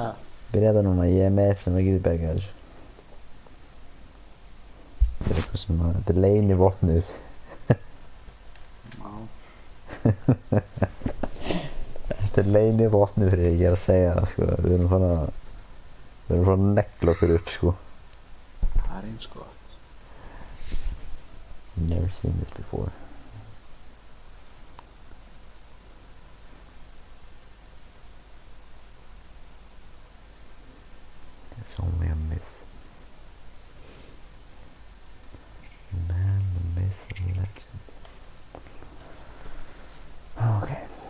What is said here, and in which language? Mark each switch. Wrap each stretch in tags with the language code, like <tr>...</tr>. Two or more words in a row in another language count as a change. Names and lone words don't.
<is>Byrja það núna, ég er með eitt sem að geta bergað þessu. Þetta er eitthvað sem að, þetta er leynivopnið. Já. Þetta er leynivopnið fyrir ég er að segja það, sko. Við erum svona að negla okkur upp, sko. Það er eins gott.</is> <en>Never seen this before. It's only a myth. Man, the myth, the legend. Okay.</en>